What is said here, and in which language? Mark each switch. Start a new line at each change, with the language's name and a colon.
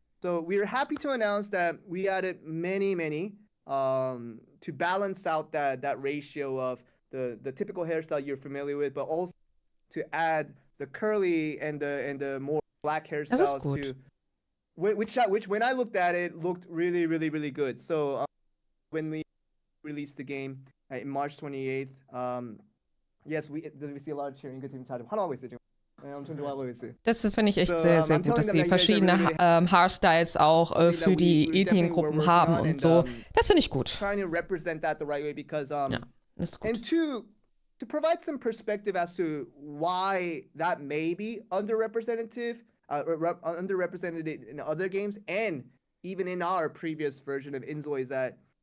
English: So we are happy to announce that we added many to balance out that ratio of the typical hairstyle you're familiar with, but also to add the curly and the more black hairstyles to which when I looked at it looked really, really, really good. So when we released the game in March 28th, yes, we see a lot of cheering. Good team.
Korean: 환호하고 있어요 지금. 엄청 좋아하고 있어요.
German: Das finde ich echt sehr, sehr gut, dass sie verschiedene Haarstyles auch für die Ethniengruppen haben und so. Das finde ich gut.
English: Trying to represent that the right way because
German: ja, ist gut.
English: And to provide some perspective as to why that may be underrepresented in other games and even in our previous version of inZOI, is that